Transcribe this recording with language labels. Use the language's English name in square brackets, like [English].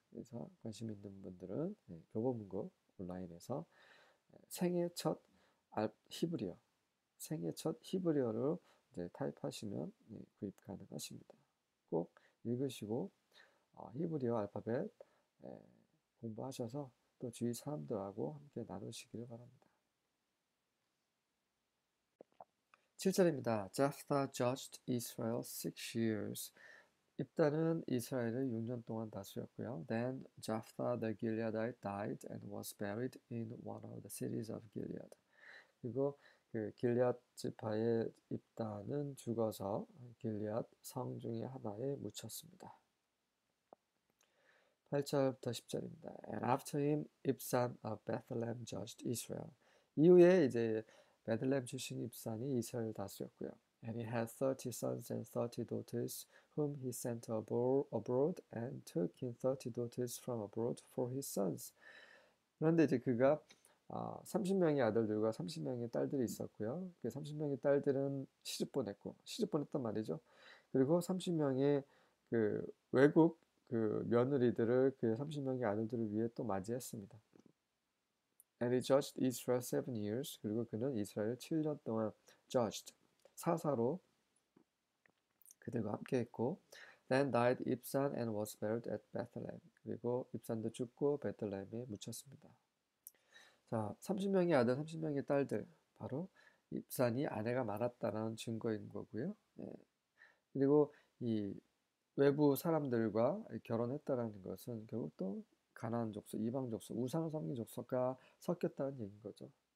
[Korean] 그래서 관심 있는 분들은 교보문고 온라인에서 생애 첫 히브리어 생애 첫 히브리어로 이제 타입하시면 구입 가능하십니다. 꼭 읽으시고 히브리어 알파벳 예, 공부하셔서 또 주위 사람들하고 함께 나누시기를 바랍니다. 7절입니다. [English] Jephthah judged Israel 6 years. [Korean] 입다는 이스라엘을 6년 동안 다스렸고요. [English] Then Jephthah the Gileadite died and was buried in one of the cities of Gilead. [Korean] 그리고 그 길앗 지파의 입다는 죽어서 길앗 성 중의 하나에 묻혔습니다. 8절부터 10절입니다. [English] And after him, Ibzan of Bethlehem judged Israel. [Korean] 이후에 이제 베들레헴 출신 입산이 이스라엘을 다스렸고요. [English] And he had 30 sons and 30 daughters, whom he sent abroad and took in 30 daughters from abroad for his sons. [Korean] 그런데 이제 그가 30명의 아들들과 30명의 딸들이 있었고요. 그 30명의 딸들은 시집 보냈단 말이죠. 그리고 30명의 그 외국 그 며느리들을 그 30명의 아들들을 위해 또 맞이했습니다. [English] And he judged Israel 7 years. [Korean] 그리고 그는 이스라엘 7년 동안 judged, 사사로 그들과 함께했고, [English] Then died Ibzan and was buried at Bethlehem. [Korean] 그리고 입산도 죽고 베들레헴에 묻혔습니다. 자, 30명의 아들, 30명의 딸들, 바로 입산이 아내가 많았다는 증거인 거고요. 네. 그리고 이 외부 사람들과 결혼했다라는 것은 결국 또 가나안 족속, 이방 족속, 우상 섬긴 족속과 섞였다는 얘기인 거죠.